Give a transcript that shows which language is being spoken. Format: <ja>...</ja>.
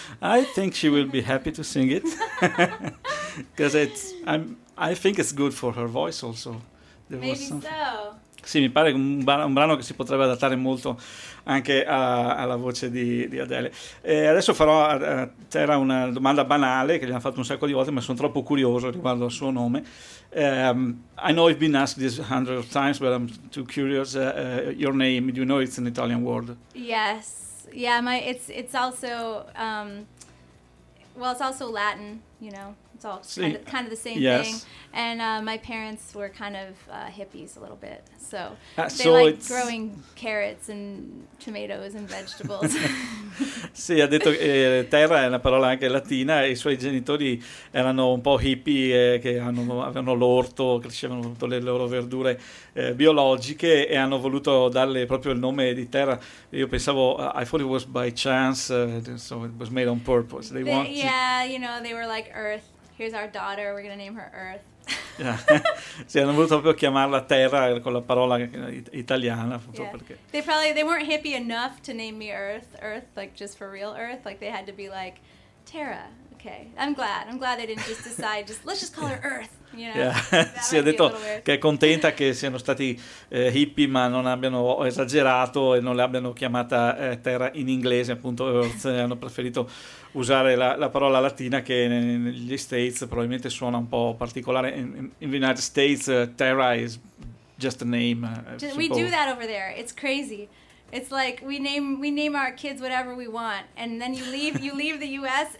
<en>I think she will be happy to sing it, because it's. I think it's good for her voice also. There Maybe so.</en> <it>Sì, mi pare un brano che si potrebbe adattare molto anche alla voce di Adele. E adesso farò c'era una domanda banale che gli hanno fatto un sacco di volte, ma sono troppo curioso riguardo al suo nome.</it> <en>I know you've been asked this 100 times, but I'm too curious. Your name, do you know it's an Italian word? Yes. Yeah, it's also well, it's also Latin, you know. It's all kind of the same yes. thing. And my parents were kind of hippies a little bit. So they so liked it's... growing carrots and tomatoes and vegetables.</en> <it>Sì, ha detto che terra è una parola anche latina. I suoi genitori erano un po' hippie che avevano l'orto, crescevano tutte le loro verdure biologiche e hanno voluto darle proprio il nome di terra. Io pensavo,</it> <en>I thought it was by chance, so it was made on purpose. They wanted... Yeah, you know, they were like Earth. Here's our daughter, we're going to name her Earth. Yeah.</en> <it>Sì, hanno voluto proprio chiamarla Terra con la parola italiana.</it> <en>Yeah. Perché. They weren't hippie enough to name me Earth, like just for real Earth. Like they had to be like, Terra, okay. I'm glad they didn't just decide, let's just call her Earth. You know? Yeah.</en> <it>Sì, ha detto che è contenta che siano stati hippie ma non abbiano esagerato e non le abbiano chiamata Terra in inglese, appunto Earth. Hanno preferito usare la parola latina che negli States probabilmente suona un po' particolare.</it> <en>In the United States, Terra is just a name. We do that over there. It's crazy. It's like we name our kids whatever we want, and then you leave the U.S.</en>